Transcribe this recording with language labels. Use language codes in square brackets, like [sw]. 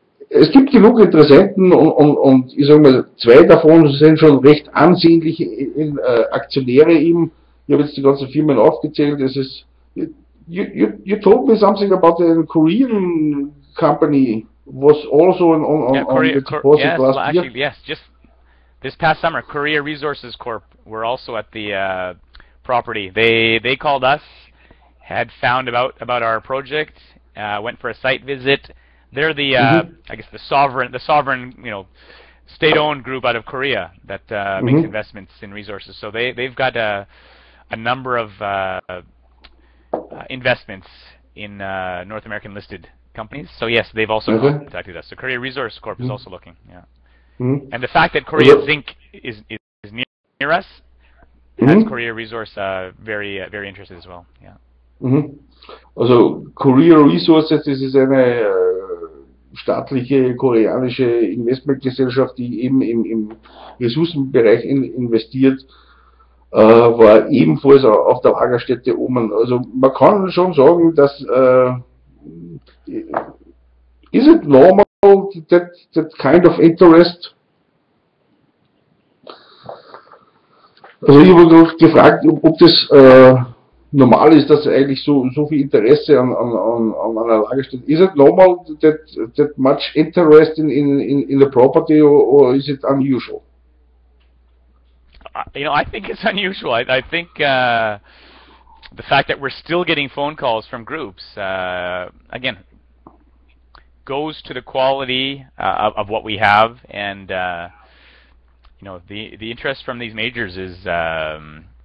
[de] Es gibt genug Interessenten und ich sage mal, zwei davon sind schon recht ansehnliche Aktionäre eben. Ich habe jetzt die ganzen Firmen aufgezählt. Es ist, [en] you told me something about a Korean company was also on the deposit last year. Yes, just this past summer, Korea Resources Corp were also at the property. They called us, had found about our project, went for a site visit. They're the I guess the sovereign state-owned group out of Korea that makes investments in resources. So they've got a number of investments in North American listed companies. So yes, they've also contacted us. So Korea Resource Corp is also looking. Yeah. And the fact that Korea Zinc is near us has Korea Resource very interested as well. Yeah. [de] Also Korea Resources, das ist eine staatliche koreanische Investmentgesellschaft, die eben im Ressourcenbereich investiert, war ebenfalls auf der Lagerstätte oben. Also man kann schon sagen, dass [en] is it normal that kind of interest? [de] Also ich habe gefragt, ob das normal ist, dass eigentlich so viel Interesse an einer Lagerstätte. [en] Is it normal that much interest in the property, or is it unusual? I think it's unusual. I think the fact that we're still getting phone calls from groups, again, goes to the quality of what we have, and the interest from these majors is high.